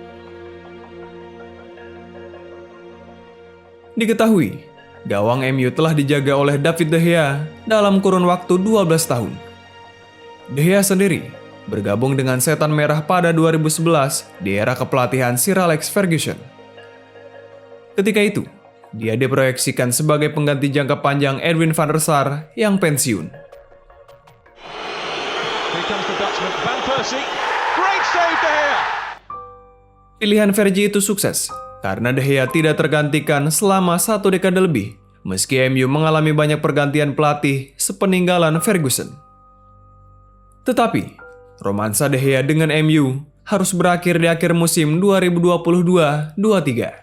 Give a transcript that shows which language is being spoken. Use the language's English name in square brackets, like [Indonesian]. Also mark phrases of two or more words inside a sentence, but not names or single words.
[Indonesian] Diketahui, gawang MU telah dijaga oleh David De Gea dalam kurun waktu 12 tahun. De Gea sendiri bergabung dengan Setan Merah pada 2011 di era kepelatihan Sir Alex Ferguson. Ketika itu, dia diproyeksikan sebagai pengganti jangka panjang Edwin van der Sar yang pensiun. [English] Here comes the Dutchman, Van Persie. Great save, De Gea! [Indonesian] Pilihan Fergie itu sukses karena De Gea tidak tergantikan selama 1 dekade lebih, meski MU mengalami banyak pergantian pelatih sepeninggalan Ferguson. Tetapi, romansa De Gea dengan MU harus berakhir di akhir musim 2022-23.